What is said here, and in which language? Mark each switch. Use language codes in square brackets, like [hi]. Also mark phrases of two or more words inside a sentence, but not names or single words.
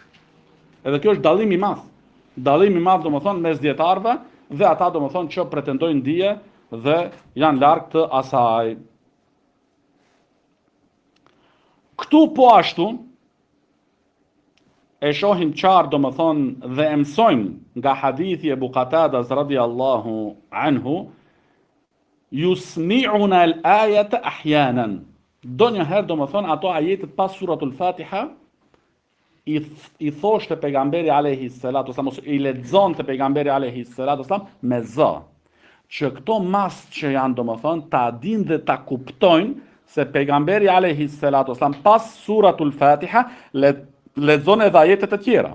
[sq] Edhe kjo është dallim i madh. Dallim i madh domethënë mes dietarëve dhe ata domethënë që pretendojnë dije dhe janë larg të asaj. Këtu po ashtu e shohim qartë domethënë dhe e mësojmë nga hadithi e Abu Qatadas [ar] رضي الله عنه، يسمعنا الآية أحيانا. [sq] Donjëherë domethënë ato ajetet pas suratul Fatiha i thoshte pejgamberi [ar] عليه الصلاة والسلام, [sq] ose i lexonte pejgamberi [ar] عليه الصلاة والسلام [sq] me zë, që këto mas që janë domethënë ta dinë dhe ta kuptojnë se pejgamberi [ar] عليه الصلاة والسلام [sq] pas suratul Fatiha lexon edhe ajete të tjera.